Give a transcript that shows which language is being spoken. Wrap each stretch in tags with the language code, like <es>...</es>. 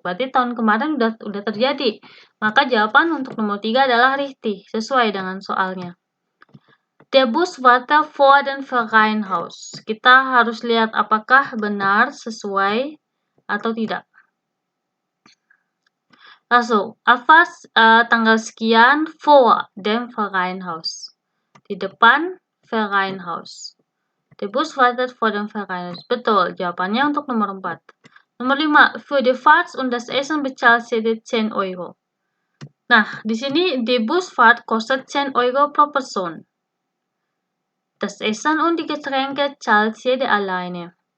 <id>Berarti tahun kemarin udah terjadi. Maka jawaban untuk nomor 3 adalah richtig, sesuai dengan soalnya.</id> <de>Der Bus wartet vor dem Vereinhaus.</de> <id>Kita harus lihat apakah benar sesuai atau tidak.</id> <de>Also, Abfahrt</de> <id>tanggal sekian</id> <de>vor dem Vereinhaus.</de> <id>Di depan Vereinhaus.</id> <de>Der Bus wartet vor dem Vereinhaus.</de> <id>Betul, jawabannya untuk nomor 4. Nomor 5,</id> <de>für die Fahrt und das Essen bezahlt jeder 10 Euro.</de> <id>Nah, di sini</id> <de>die Busfahrt kostet 10 Euro pro Person. Das Essen und die Getränke zahlt jeder alleine.</de>